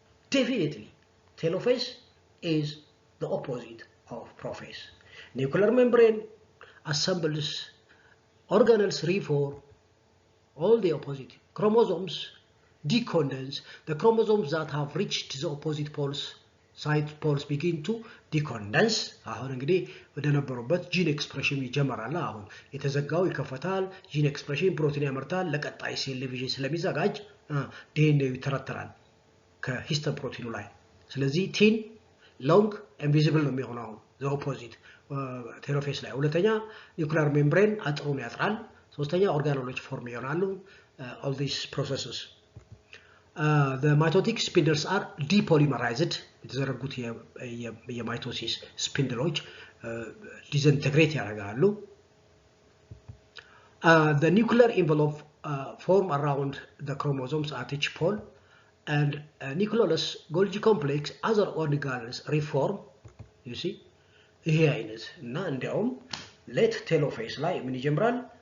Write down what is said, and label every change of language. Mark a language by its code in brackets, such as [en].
[en] Definitely, telophase is the opposite of prophase. Nuclear membrane assembles, organelles reform, all the opposite. Chromosomes decondense. The chromosomes that have reached the opposite poles, side poles, begin to decondense. [am] አሁን እንግዲህ ወደ ነበሩበት ጂን ኤክስፕሬሽን ይጀምራል። አሁን የተዘጋው ይከፈታል፣ ጂን ኤክስፕሬሽን ፕሮቲን ያመርታል፣ ለቀጣይ ሴል ዲቪዥን ስለሚዘጋጅ ዲኤንኤ ይተረተራል ከሂስተን ፕሮቲኑ ላይ። ስለዚህ [en] ቲን ሎንግ ኢንቪዚብል [am] ነው የሚሆነው አሁን [en] ዘ ኦፖዚት [am] ቴሎፌስ ላይ። ሁለተኛ ኒውክሊየር ሜምብሬን አጥሩን ያጥራል። ሶስተኛ ኦርጋኖሎች ፎርም ይሆናሉ። [en] all these processes. The mitotic spindles are depolymerized. [am] የተዘረጉት የማይቶሲስ ስፒንድሎች ዲስኢንተግሬት ያደርጋሉ። [en] The nuclear envelope form around the chromosomes at each pole, and nucleolus, Golgi complex, other organelles reform. You see, [am] ይሄ አይነት እና እንዲያውም ሌት ቴሎፌስ ላይ ምን ይጀምራል?